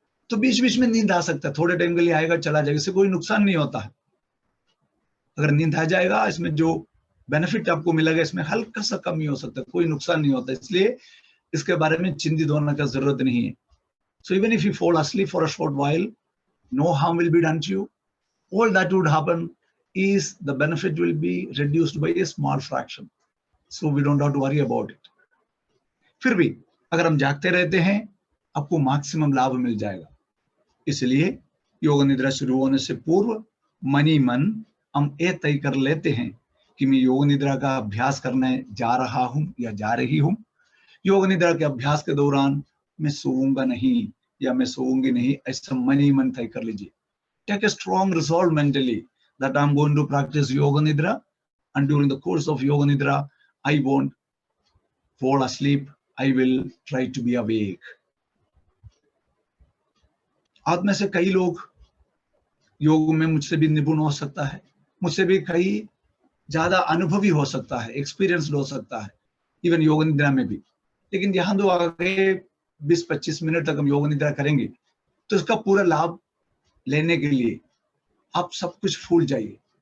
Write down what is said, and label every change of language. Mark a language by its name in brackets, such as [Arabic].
[Hindi] तो बीच बीच में नींद आ सकता है, थोड़े टाइम के लिए आएगा चला जाएगा, इससे कोई नुकसान नहीं होता है। अगर नींद आ जाएगा, इसमें जो बेनिफिट आपको मिलेगा इसमें हल्का सा कमी हो सकता है, कोई नुकसान नहीं होता, इसलिए इसके बारे में चिंतित होने का जरूरत नहीं है। [English] So even if you fall asleep for a short while, no harm will be done to you. All that would happen is the benefit will be reduced by a small fraction. So we don't have to worry about it. [Hindi] फिर भी अगर हम जागते रहते हैं आपको maximum लाभ मिल जाएगा। इसलिए योग निद्रा शुरू होने से पूर्व मनी मन हम ये तय कर लेते हैं कि मैं योग निद्रा का अभ्यास करने जा रहा हूं या जा रही हूं। योग निद्रा के अभ्यास के दौरान मैं सोऊंगा नहीं या मैं सोऊंगी नहीं, ऐसा मनी मन तय कर लीजिए। [English] Take a strong resolve mentally that I'm going to practice yoga nidra, and during the course of yoga nidra I won't fall asleep, I will try to be awake. [Hindi] आप में से कई लोग योग में मुझसे भी निपुण हो सकता है, मुझसे भी कई ज्यादा अनुभवी हो सकता है, एक्सपीरियंस्ड हो सकता है, इवन योग निद्रा में भी। लेकिन यहाँ तो आगे 20-25 मिनट तक हम योग निद्रा करेंगे तो इसका पूरा लाभ लेने के लिए आप सब कुछ भूल जाइए।